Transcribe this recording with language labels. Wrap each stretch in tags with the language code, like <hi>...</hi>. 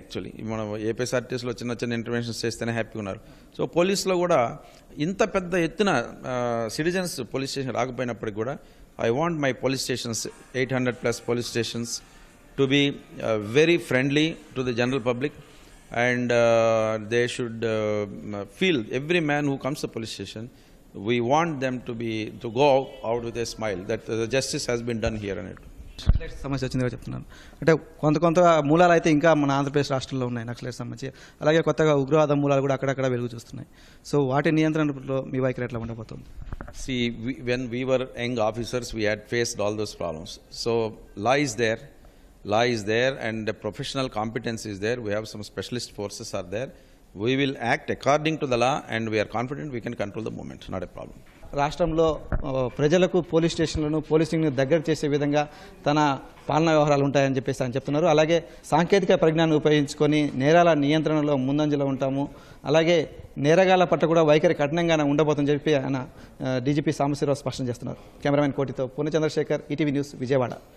<te>Actually మనం ఏపీఎస్ఆర్టీసీలో చిన్న interventions చేస్తేనే హ్యాపీగా ఉన్నారు. సో పోలీసులో కూడా ఇంత పెద్ద ఎత్తున సిటిజన్స్ పోలీస్ స్టేషన్ రాకపోయినప్పటికి కూడా</te> <en>I want my police stations 800+ police stations to be very friendly to the general public. And they should feel every man who comes to the police station, we want them to go out with a smile that the justice has been done here. And</en> <te>సమస్య వచ్చిందిగా చెప్తున్నాను. అంటే కొంత మూలాలు అయితే ఇంకా మన ఆంధ్రప్రదేశ్ రాష్ట్రంలో ఉన్నాయి నక్సలైట్ సంబంధించి. అలాగే కొత్తగా ఉగ్రవాద మూలాలు కూడా అక్కడక్కడ వెలుగు చూస్తున్నాయి. సో వాటి నియంత్రణలో మీ వైఖరి ఎట్లా ఉండబోతుంది?</te> <en>See, when we were young officers, we had faced all those problems. So law is there and the professional competence is there. We have some specialist forces are there. We will act according to the law and we're confident we can control the moment, not a problem.</en> <te>రాష్ట్రంలో ప్రజలకు police స్టేషన్లను పోలీసింగ్ను దగ్గర చేసే విధంగా తన పాలనా వ్యవహారాలు ఉంటాయని చెప్పేసి ఆయన చెప్తున్నారు. అలాగే సాంకేతిక పరిజ్ఞానం ఉపయోగించుకొని నేరాల నియంత్రణలో ముందంజలో ఉంటాము, అలాగే నేరగాళ్ల పట్ల కూడా వైఖరి కఠినంగానే ఉండబోతుందని చెప్పి ఆయన డీజీపీ సాంబశివరావు స్పష్టం చేస్తున్నారు. కెమెరామెన్ కోటితో పూర్ణ చంద్రశేఖర్, ఈటీవీ న్యూస్, విజయవాడ.</te>